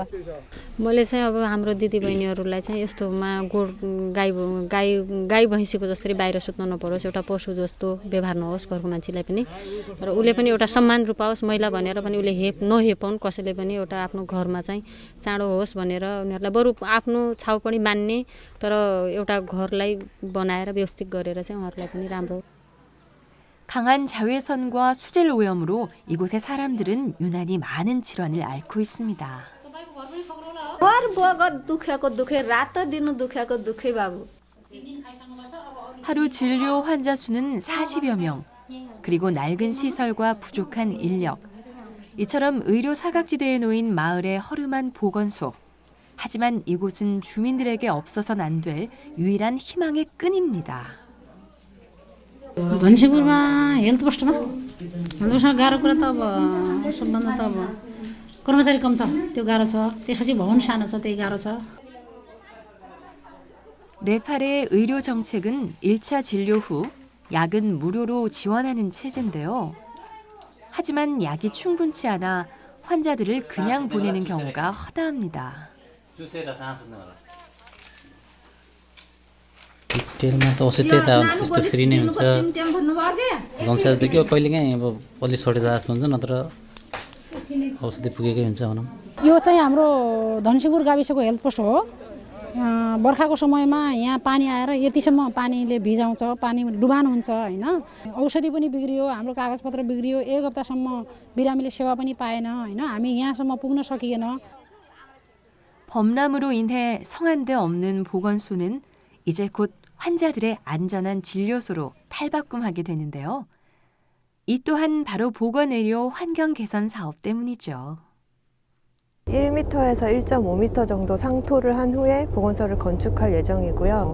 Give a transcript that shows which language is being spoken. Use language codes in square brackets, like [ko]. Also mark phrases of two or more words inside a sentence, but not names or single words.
[ne] मैले चाहिँ अब हाम्रो दिदीबहिनीहरूलाई चाहिँ यस्तोमा गाई भैँसीको जसरी बाहिर सुत्न नपरोस् एउटा पशु जस्तो व्यवहार नहोस् घरको मान्छेलाई पनि र उसले पनि एउटा सम्मान रूपाओस् महिला भनेर पनि उसले नहेपाउन् कसैले पनि एउटा आफ्नो घरमा चाहिँ चाँडो होस् भनेर उनीहरूलाई बरु आफ्नो छाउपडी मान्ने तर एउटा घरलाई बनाएर व्यवस्थित गरेर चाहिँ उहाँहरूलाई पनि राम्रो. [ko] 강한 자외선과 수질 오염으로 이곳의 사람들은 유난히 많은 질환을 앓고 있습니다. 하루 진료 환자 수는 40여 명. 그리고 낡은 시설과 부족한 인력. 이처럼 의료 사각지대에 놓인 마을의 허름한 보건소. 하지만 이곳은 주민들에게 없어서는 안 될 유일한 희망의 끈입니다. [ne] धनसिपुरमा [en] health postमा [ne] गाह्रो कुरा त अब सबभन्दा त अब कर्मचारी कम छ त्यो गाह्रो छ त्यसपछि भवन सानो छ त्यही गाह्रो छ. [ko] 네팔의 의료 정책은 1차 진료 후 약은 무료로 지원하는 체제인데요. 하지만 약이 충분치 않아 환자들을 그냥 보내는 경우가 허다합니다. [ne] डिटेलमा त औषधि त त्यस्तो फ्री नै हुन्छ जनसेवा त के कहिलेकाहीँ अब अलि सर्टेज जस्तो हुन्छ नत्र औषधि पुगेकै हुन्छ भनौँ. यो चाहिँ हाम्रो धनसिपुर गाविसको [en] health post [ne] हो. बर्खाको समयमा यहाँ पानी आएर यतिसम्म पानीले भिजाउँछ पानी डुबान हुन्छ हैन औषधि पनि बिग्रियो हाम्रो कागजपत्र बिग्रियो एक हप्तासम्म बिरामीले सेवा पनि पाएन हैन हामी यहाँसम्म पुग्न सकिएन. [ko] 범람으로 인해 성한 데 없는 보건소는 이제 곧 환자들의 안전한 진료소로 탈바꿈하게 되는데요. 이 또한 바로 보건의료 환경 개선 사업 때문이죠. 1m에서 1.5m 정도 상토를 한 후에 보건소를 건축할 예정이고요.